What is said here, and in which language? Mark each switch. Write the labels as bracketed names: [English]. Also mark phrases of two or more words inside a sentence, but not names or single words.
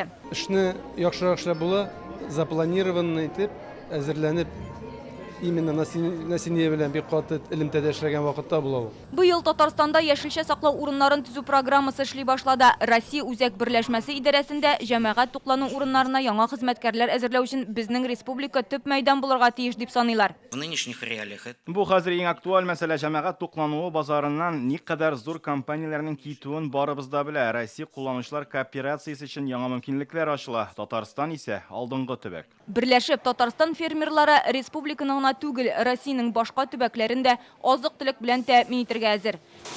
[Tatar] Эшне яхшырак эшләп була, запланированный итеп, әзерләнеп, именно насение белән бик каты элемтәдә эшләгән вакытта була ул. Быел Татарстанда яшелчә саклау урыннарын төзү программасы эшли башлады. Россия үзәк берләшмәсе идарәсендә җәмәгать туклану урыннарына яңа хезмәткәрләр әзерләү өчен безнең республика төп мәйдан булырга тиеш дип саныйлар. [Russian] В нынешних реалиях [Tatar] Бу хәзер иң актуаль мәсьәлә җәмәгать туклануы базарыннан никадәр зур компанияләрнең китүен барыбыз да белә. Россия кулланучылар кооперациясе өчен яңа мөмкинлекләр ачыла. Татарстан исә алдынгы төбәк. Берләшеп, Татарстан фермерлары республиканың гына түгел, Россиянең башка төбәкләрендә азык-төлек белән тәэмин итәргә әзер.